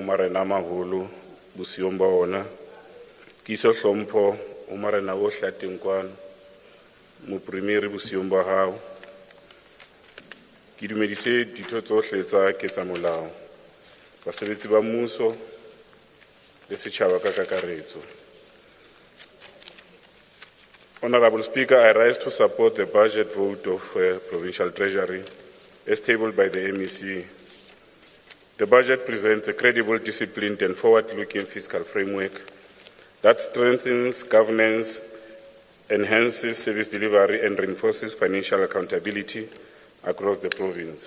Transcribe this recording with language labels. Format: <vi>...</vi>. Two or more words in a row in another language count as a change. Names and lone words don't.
<st>marena a maholo bosiong ba ona ke iso hlompho o marena ohle a teng kwano mopremiere bosiong ba hao ke dumedise ditho tsohle tsa ketsamolao basebetsi ba mmuso le setjhaba ka kakaretso.</st> <en>Honourable Speaker, I rise to support the budget vote of Provincial Treasury as tabled by the MEC. The budget presents a credible, disciplined and forward-looking fiscal framework that strengthens governance, enhances service delivery and reinforces financial accountability across the province.</en>